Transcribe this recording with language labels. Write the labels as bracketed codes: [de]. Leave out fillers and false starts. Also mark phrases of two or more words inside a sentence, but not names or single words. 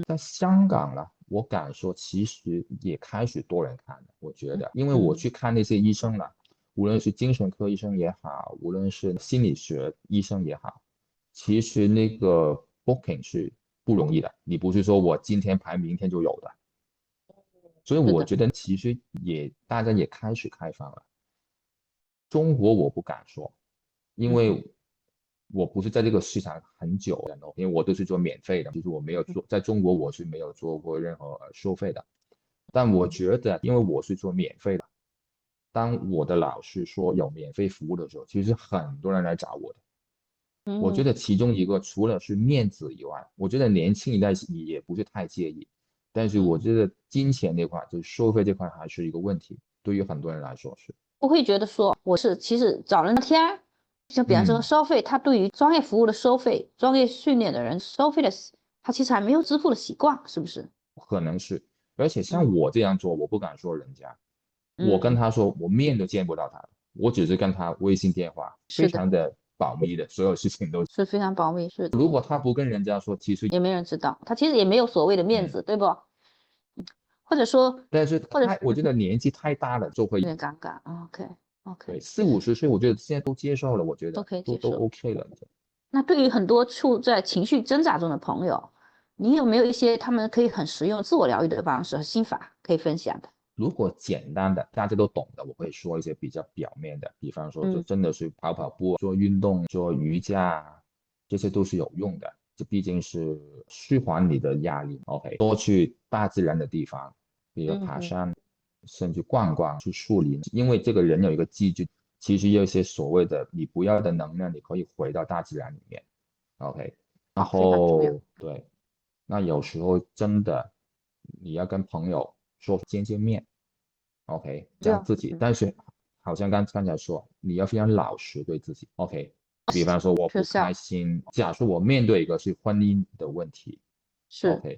[zh] 在香港呢，我敢說其實也開始多人看了，我覺得，因為我去看那些醫生了，無論是精神科醫生也好，無論是心理學醫生也好，其實那個 booking 是不容易的，你不是說我今天排明天就有的。所以我覺得其實大家也開始開放了。中國我不敢說，因為我不是在這個市場很久的，因為我都是做免費的，就是我沒有做，在中國我是沒有做過任何收費的。但我覺得，因為我是做免費的，當我的老師說有免費服務的時候，其實很多人來找我的。我覺得其中一個除了是面子以外，我覺得年輕一代也不是太介意，但是我覺得金錢那塊，就是收費這塊還是一個問題，對於很多人來說是。不會覺得說其實找人聊天。就比方說收費，他對於專業服務的收費、專業訓練的人收費的，他其實還沒有支付的習慣，是不是？可能是，而且像我這樣做，我不敢說人家，我跟他說，我面都見不到他，我只是跟他微信電話，非常的保密的，所有事情都是非常保密。是的，如果他不跟人家說，其實也沒人知道，他其實也沒有所謂的面子，對不？或者說，但是我覺得年紀太大了就會有點尷尬。OK。對，40、50歲，我覺得現在都接受了，我覺得都可以接受，都 OK 了。那對於很多處在情緒掙扎中的朋友，你有沒有一些他們可以很實用自我療癒的方式和心法可以分享的？如果簡單的大家都懂的，我會說一些比較表面的，比方說就真的是跑跑步、做運動、做瑜伽，這些都是有用的。這畢竟是舒緩你的壓力。OK， 多去大自然的地方，比如爬山。甚至逛逛去樹林，因為這個人有一個機制，其實有一些所謂的你不要的能量，你可以回到大自然裡面。OK， 然後對，那有時候真的你要跟朋友說見面 ，OK， 這樣自己，但是好像剛才說，你要非常老實對自己。OK， 比方說我不開心，假設我面對一個是婚姻的問題，是 OK。